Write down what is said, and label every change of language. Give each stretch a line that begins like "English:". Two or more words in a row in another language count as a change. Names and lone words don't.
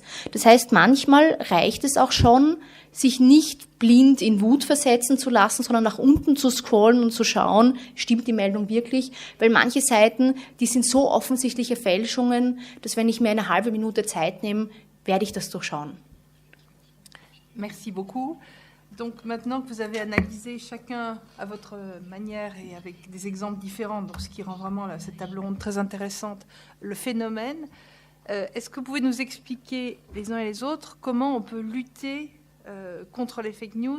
German: Das heißt, manchmal reicht es auch schon, sich nicht blind in Wut versetzen zu lassen, sondern nach unten zu scrollen und zu schauen, stimmt die Meldung wirklich? Weil manche Seiten, die sind so offensichtliche Fälschungen, dass wenn ich mir eine halbe Minute Zeit nehme, werde ich das durchschauen.
French: Merci beaucoup. Donc maintenant que vous avez analysé chacun à votre manière et avec des exemples différents, donc ce qui rend vraiment cette table ronde très intéressante, le phénomène, est-ce que vous pouvez nous expliquer les uns et les autres comment on peut lutter contre les
English: fake news?